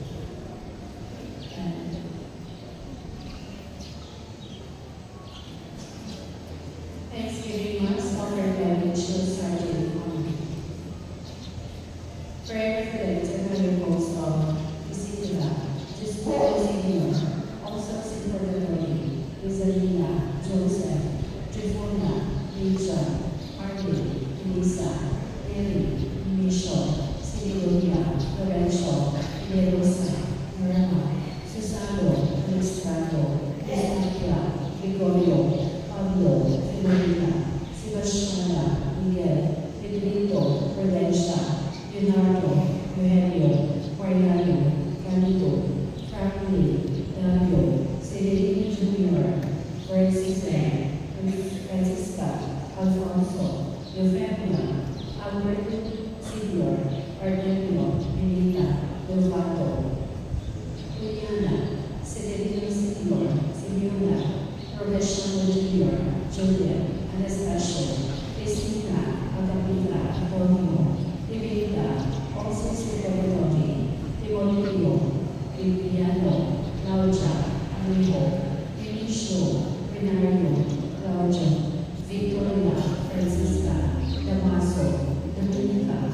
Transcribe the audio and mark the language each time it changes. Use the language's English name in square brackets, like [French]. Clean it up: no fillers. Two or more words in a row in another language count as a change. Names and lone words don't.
[English] And Thanksgiving Mass offered by Mitchell Sargent and family. Prayer for the eternal repose of Isidra, Jusco Senior, also Silver Lori, Rizalina, Joseph, Trifona, Rachel, Harley, Elisa, Mary, Michelle, Sidonia, Lorenzo, Lerosa, Norma, Susano, Alistrado, Ezequiel, Gregorio, Pablo, Filomena, Sebastiana, Miguel, Pedrito, Prudencia, Leonardo, Eugenio, Mariano, Canito, Franklin, Dario, Severino Jr., Francis Lang, Francisca, Alfonso, Eufemia, Alberto, Silvio, Arnelio, Melita, Delvato, Juliana, Severino Silvio, Silvina, Professional Junior, Julia, Anastasia, Cristina, Agapita, Antonio, Rebecca, also Silvio, Timoteo, Viviano, Claudia, Amigo, Vinicio, Renario, Claudio, Victoria, Francisca, Damaso, Dominica,